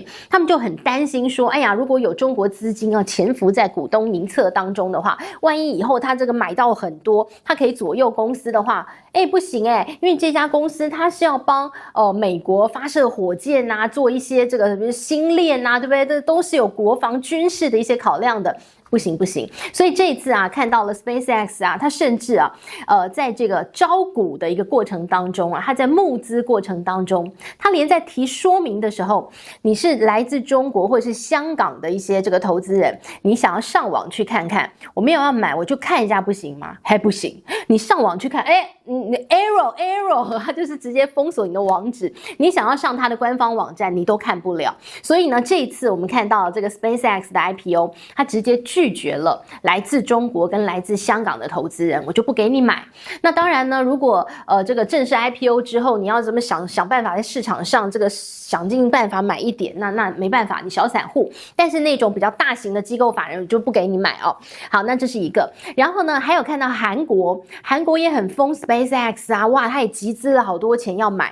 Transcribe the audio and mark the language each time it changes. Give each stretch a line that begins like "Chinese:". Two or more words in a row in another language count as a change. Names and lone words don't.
Chinese: 他們就很擔心說，哎呀，如果有中國資金啊潛伏在股東名冊當中的話，萬一以後他這個買到很多，他可以左右公司的話，不行因為這家公司它是要幫美國發射火箭啊，做一些這個什麼星鏈啊，對不對？這都是有國防軍事的一些考量的。不行，所以這一次啊，看到了 SpaceX 啊，它甚至啊，在這個招股的一個過程當中啊，它在募資過程當中，它連在提說明的時候，你是來自中國或者是香港的一些這個投資人，你想要上網去看看，我沒有要買，我就看一下，不行嗎？還不行，你上網去看，你 error， 它就是直接封鎖你的網址，你想要上它的官方網站，你都看不了。所以呢，這一次我們看到了這個 SpaceX 的 IPO， 它直接拒絕了來自中國跟來自香港的投資人，我就不給你買。那當然呢，如果這個正式 IPO 之後，你要怎麼想辦法在市場上這個想盡辦法買一點，那沒辦法，你小散戶。但是那種比較大型的機構法人，我就不給你買哦。好，那這是一個。然後呢，還有看到韓國也很瘋 SpaceX 啊，哇，他也集資了好多錢要買。